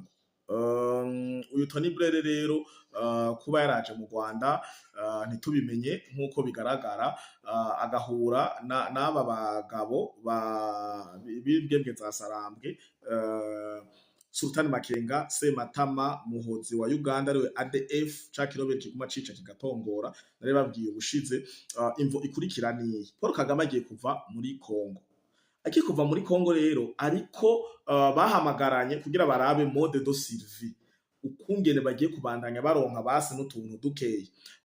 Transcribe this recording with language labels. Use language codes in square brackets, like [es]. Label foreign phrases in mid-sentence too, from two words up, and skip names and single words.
[rn] Uyu Tony Blair rero kuba yaraje mu Rwanda ntitubimenye nk'uko bigaragara, agahura n'aba bagabo b'imbwebwe za Sarambwe, Sultan Makenga, Sematama, Muhozi wa Uganda ariwe ADF, ca kiroberi kiguma cica kigatongora. Nari babwiye ubushize. Imvo ikurikira niyi: Paul Kagame agiye kuva muri Congo. Agiye kuva muri Congo rero ariko bahamagaranye kugira barabe [fr] mode de survie, [rn] ukungene bagiye kubandanya baronka basi n'utuntu dukeyi.